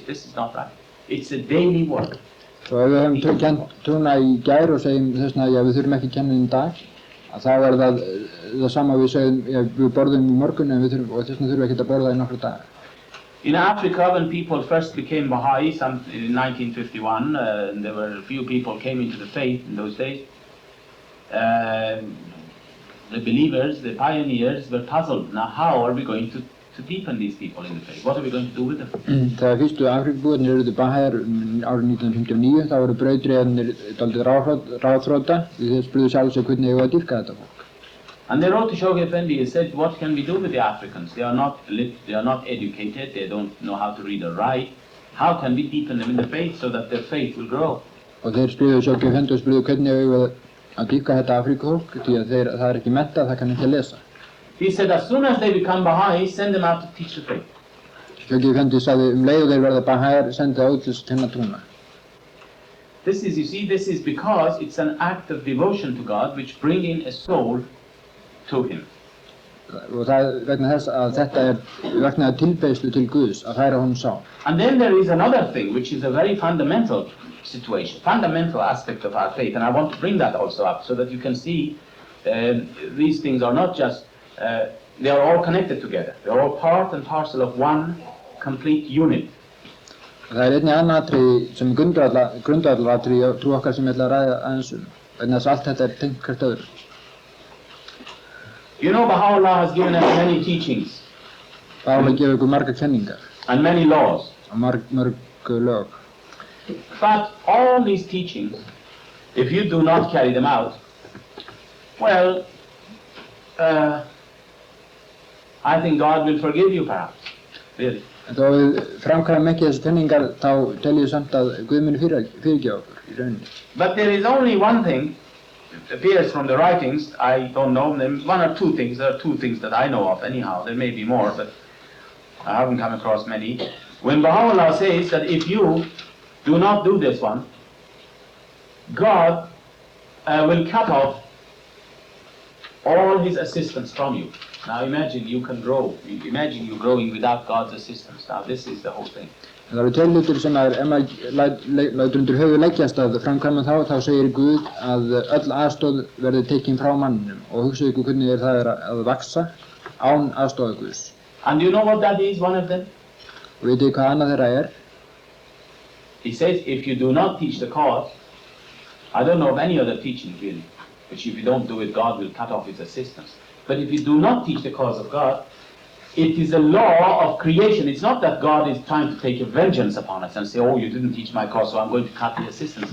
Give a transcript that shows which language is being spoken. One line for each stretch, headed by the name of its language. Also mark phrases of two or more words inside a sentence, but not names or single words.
English: This is not right. It's a daily work.
Icelandic: Og ef við hefum kennt trúna í gær og segjum þess að við þurfum ekki að kenna í dag, þá það sama við segjum, við borðum í morgun og þess vegna þurfum við ekki að borða í nokkra daga.
English: In Africa, when people first became Bahá'í in 1951, and there were a few people came into the faith in those days, the believers, the pioneers, were puzzled. Now, how are we going to deepen these people in the faith? What are we going to do with them?
Icelandic: Þegar fyrstu Afrikabúarnir urðu Bahá'íar árið 1959, þá voru brautryðjarnir dálítið ráðþrota, því þeir spurðu sjálf sig hvernig eigum við að dýrka þetta fólk.
English: And they wrote to Shoghi Effendi and said, what can we do with the Africans? They are not educated, they don't know how to read or write. How can we deepen them in the faith so that their faith will grow?
Icelandic: Og þeir spurðu Shoghi Effendi og spurðu hvernig eigum við að dýrka þetta Afrikafólk, því að það ekki menntað, það kann ekki lesa.
English: He said, as soon as they become Bahá'í, send them out to teach the faith.
Icelandic: Shoghi Effendi sagði, leið og þeir verða Bahá'íar, sendi það út til að kenna trúna.
English: This is because it's an act of devotion to God which bring in a soul to Him.
Icelandic: Og það vegna þess að þetta vegna tilbeiðslu til Guðs, að færa honum sál.
English: And then there is another thing which is a very fundamental situation, fundamental aspect of our faith, and I want to bring that also up so that you can see these things are not just they are all connected together. They are all part and parcel of one complete unit.
Icelandic: Það einnig annað atriði sem grundvallaratriði trú okkar sem ég ætla að ræða aðeins vegna þess að allt þetta tengt hvert öðru.
English: You know, Bahá'u'lláh has given us many teachings.
Icelandic: Bahá'u'lláh gefur ykkur margar kenningar.
English: And many laws.
Icelandic: Og mörg lög.
English: But all these teachings, if you do not carry them out, well, I think God will forgive you perhaps, really.
Icelandic: En þó við framkvæmum ekki þessi kenningar, þá tel ég samt að Guð muni fyrirgefa okkur í rauninni.
English: But there is only one thing, it appears from the writings, I don't know, one or two things, there are two things that I know of anyhow, there may be more, but I haven't come across many. When Bahá'u'lláh says that if you do not do this one, God will cut off all His assistance from you. Now imagine you can grow, imagine you growing without God's assistance. Now this is the whole thing.
Icelandic: Það eru tveir hlutir sem ef maður lætur undir höfuð leggjast að framkvæma þá segir Guð að öll aðstoð verði tekin frá manninum og hugsaðu ykkur hvernig það að vaxa án aðstoðar Guðs.
English: And you know what that is, one of them?
Icelandic: Og veitu hvað annað þeirra
English: He says, if you do not teach the cause, I don't know of any other teaching really, which if you don't do it, God will cut off His assistance. But if you do not teach the cause of God, it is a law of creation. It's not that God is trying to take a vengeance upon us and say, oh, you didn't teach my cause, so I'm going to cut the assistance.